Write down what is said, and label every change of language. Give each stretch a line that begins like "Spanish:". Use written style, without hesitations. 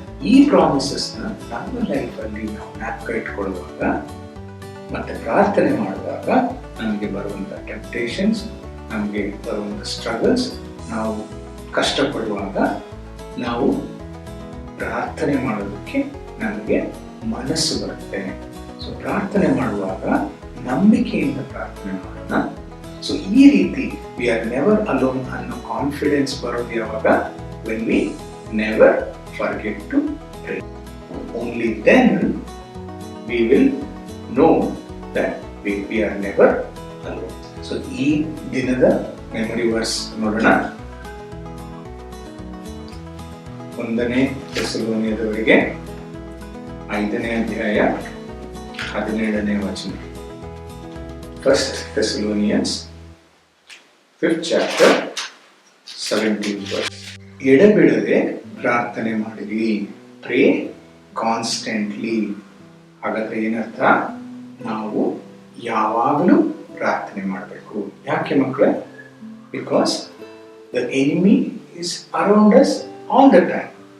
Kannada: ಈ ಪ್ರಾಮಿಸಸ್ನ ನಮ್ಮ ಲೈಫಲ್ಲಿ ನಾವು ಜ್ಞಾಪಕ ಇಟ್ಕೊಳ್ಳುವಾಗ ಮತ್ತೆ ಪ್ರಾರ್ಥನೆ ಮಾಡುವಾಗ ನಮಗೆ ಬರುವಂಥ ಟೆಂಪ್ಟೇಷನ್ಸ್, ನಮಗೆ ಬರುವಂಥ ಸ್ಟ್ರಗಲ್ಸ್, ನಾವು ಕಷ್ಟಪಡುವಾಗ ನಾವು ಪ್ರಾರ್ಥನೆ ಮಾಡೋದಕ್ಕೆ ನಮಗೆ ಮನಸ್ಸು ಬರುತ್ತೆ. ಸೊ ಪ್ರಾರ್ಥನೆ ಮಾಡುವಾಗ ನಂಬಿಕೆಯಿಂದ ಪ್ರಾರ್ಥನೆ ಮಾಡೋಣ. ಸೊ ಈ ರೀತಿ
English: we are never alone
Kannada: ಅನ್ನೋ ಕಾನ್ಫಿಡೆನ್ಸ್ ಬರೋದು ಯಾವಾಗ?
English: When we never forget to pray. Only then we will know that we are never alone.
Kannada: So ಈ ದಿನದ ಮೆಮೊರಿ ವರ್ಸ್ ನೋಡೋಣ. 1 ಥೆಸಲೋನಿಯದವರಿಗೆ 5ನೇ ಅಧ್ಯಾಯ 17ನೇ ವಚನ.
English: 1 Thessalonians 5th chapter 17th verse.
Kannada: ಎಡಬಿಡದೆ ಪ್ರಾರ್ಥನೆ ಮಾಡಿರಿ,
English: Pray constantly.
Kannada: ಹಾಗಾದ್ರೆ ಏನರ್ಥ? ನಾವು ಯಾವಾಗಲೂ ಪ್ರಾರ್ಥನೆ ಮಾಡಬೇಕು. ಯಾಕೆ ಮಕ್ಕಳೇ?
English: Because the enemy is around us all the time.